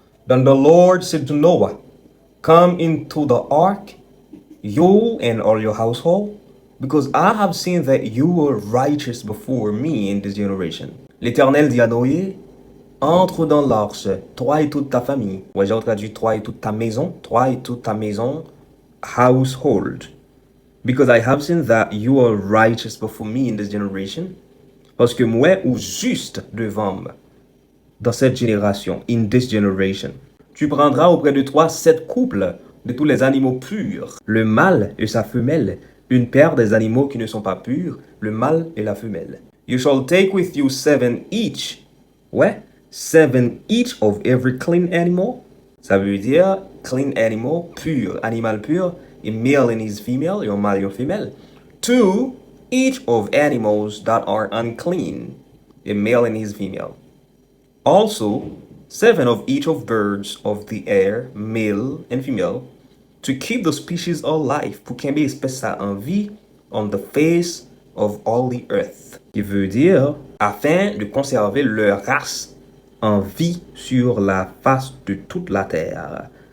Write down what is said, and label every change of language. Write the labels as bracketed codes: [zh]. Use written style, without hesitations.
[en] Then the Lord said to Noah, come into the ark, you and all your household, because I have seen that you were righteous before me in this generation. [fr] L'Éternel dit à Noé, entre dans l'arche, toi et toute ta famille. Ouais, j'ai traduit toi et toute ta maison. Toi et toute ta maison, [en] household. Because I have seen that you are righteous before me in this generation. [fr] Parce que moi, ou juste devant moi, dans cette génération, [en] in this generation. [fr] Tu prendras auprès de toi 7 couples de tous les animaux purs, le mâle et sa femelle, une paire des animaux qui ne sont pas purs, le mâle et la femelle. [en] You shall take with you 7 each. Ouais, 7 each of every clean animal. [fr] Ça veut dire [en] clean animal, [fr] pur, animal pur, [en] a male and his female, your male, your female. 2 each of animals that are unclean, a male and his female. Also, 7 of each of birds of the air, male and female, to keep the species alive, [fr] pour qu'il y ait une espèce en vie [en] on the face of all the earth. [fr] Qui veut dire, afin de conserver leur race en vie sur la face de toute la terre.